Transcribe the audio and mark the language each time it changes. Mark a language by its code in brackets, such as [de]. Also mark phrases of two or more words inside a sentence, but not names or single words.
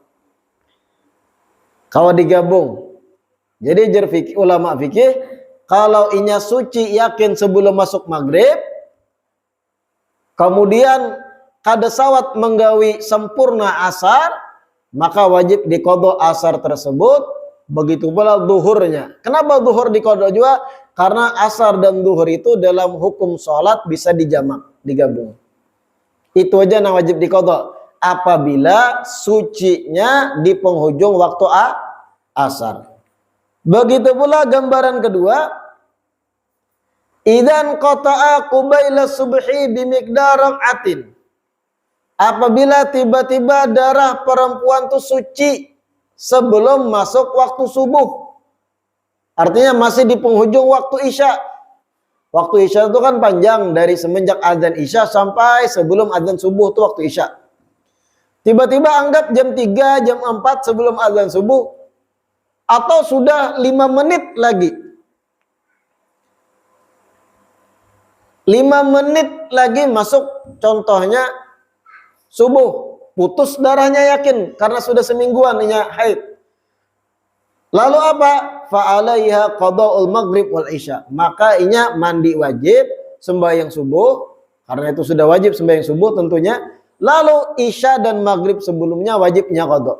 [id] Kalau digabung. Jadi ulama fikih, kalau inya suci yakin sebelum masuk maghrib, kemudian kada sawat menggawi sempurna asar, maka wajib diqadha asar tersebut, begitu pula zuhurnya. Kenapa zuhur diqadha juga? Karena asar dan zuhur itu dalam hukum sholat bisa dijamak, digabung. Itu aja yang wajib diqadha apabila sucinya di penghujung waktu asar. Begitu pula gambaran kedua, [ar] idzan qata'a qubaila subhi bimiqdar rak'atin. [id] Apabila tiba-tiba darah perempuan itu suci sebelum masuk waktu subuh. Artinya masih di penghujung waktu isya. Waktu isya itu kan panjang dari semenjak adzan isya sampai sebelum adzan subuh itu waktu isya. Tiba-tiba anggap jam 3, jam 4 sebelum azan subuh, atau sudah 5 menit lagi. 5 menit lagi masuk, contohnya subuh, putus darahnya yakin karena sudah semingguan haid. Lalu apa? [ar] Fa'alaiha qada'ul maghrib wal isya. [id] Maka inya mandi wajib, sembahyang subuh, karena itu sudah wajib sembahyang subuh tentunya. Lalu isya dan maghrib sebelumnya wajibnya qada'.